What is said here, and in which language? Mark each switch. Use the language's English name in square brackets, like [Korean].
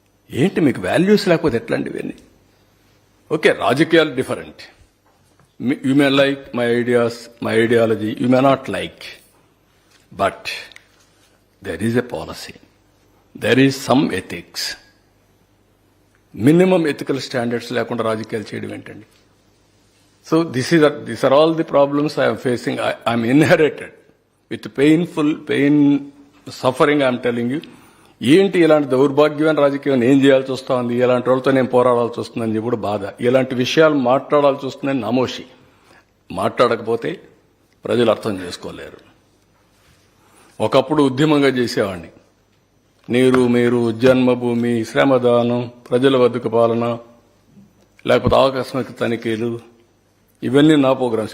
[Telugu] ఏంటి మీకు వాల్యూస్ లేకపోతే ఎట్లాంటి ఇవన్నీ? ఓకే, రాజకీయాలు different. [English] You may like my ideas, my ideology, you may not like. But there is a policy. There is some ethics. Minimum ethical standards [Telugu] లేకుండా రాజకీయాలు చేయడం ఏంటండి? [English] So these are all the problems I am facing. I am inherited with pain, suffering. I am telling you. [Telugu] ఏంటి ఇలాంటి దౌర్భాగ్యమైన రాజకీయం ఏం చేయాల్సి వస్తుంది? ఇలాంటి వాళ్ళతో నేను పోరాడాల్సి వస్తుందని కూడా బాధ. ఇలాంటి విషయాలు మాట్లాడాల్సి వస్తుందని నామోషి. మాట్లాడకపోతే ప్రజలు అర్థం చేసుకోలేరు. ఒకప్పుడు ఉద్యమంగా చేసేవాడిని. నీరు, మీరు, జన్మభూమి, శ్రమదానం, ప్రజల వద్దకు పాలన, లేకపోతే ఆకస్మిక తనిఖీలు, ఇవన్నీ నా ప్రోగ్రామ్స్.